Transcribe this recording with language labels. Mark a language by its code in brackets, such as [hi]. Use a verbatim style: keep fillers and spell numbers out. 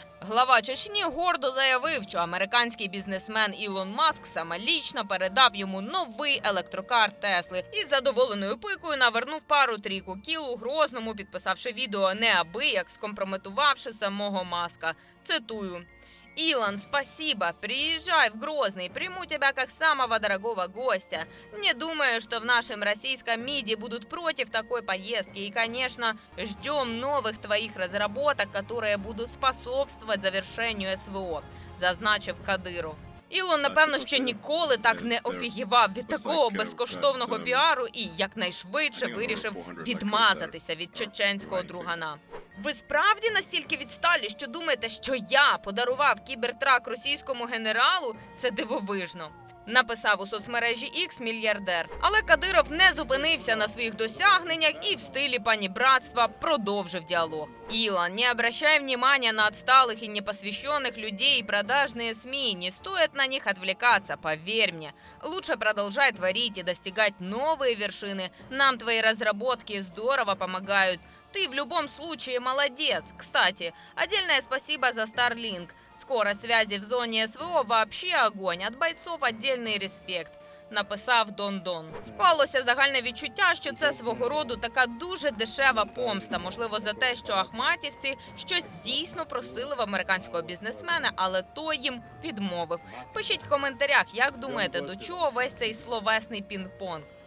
[uk] Глава Чечні гордо заявив, що американський бізнесмен Ілон Маск самолічно передав йому новий електрокар Тесли і з задоволеною пикою навернув пару трійку кіл у Грозному, підписавши відео неабияк, скомпрометувавши самого Маска. [ru] Цитую. «Илон, спасибо. Приезжай в Грозный. Приму тебя как самого дорогого гостя. Не думаю, что в нашем российском МИДе будут против такой поездки. И, конечно, ждем новых твоих разработок, которые будут способствовать завершению СВО», – [uk] зазначив Кадиров. Ілон, напевно, ще ніколи так не офігівав від такого безкоштовного піару і якнайшвидше вирішив відмазатися від чеченського другана. Ви справді настільки відсталі, що думаєте, що я подарував кібертрак російському генералу? Це дивовижно. Написав у соцмережі X мільярдер. Але Кадиров не зупинився на своїх досягненнях і в стилі панібратства продовжив діалог. [ru] «Илон, не обращай внимания на отсталых и непосвященных людей и продажные СМИ. Не стоит на них отвлекаться, поверь мне. Лучше продолжай творить и достигать новые вершины. Нам твои разработки здорово помогают. Ты в любом случае молодец. Кстати, отдельное спасибо за Starlink. Скорость связи в зоне СВО вообще огонь. От бойцов отдельный респект», – [uk] написав Дондон. Склалося загальне відчуття, що це свого роду така дуже дешева помста. Можливо, за те, що ахматівці щось дійсно просили в американського бізнесмена, але той їм відмовив. Пишіть в коментарях, як думаєте, до чого весь цей словесний пінг-понг.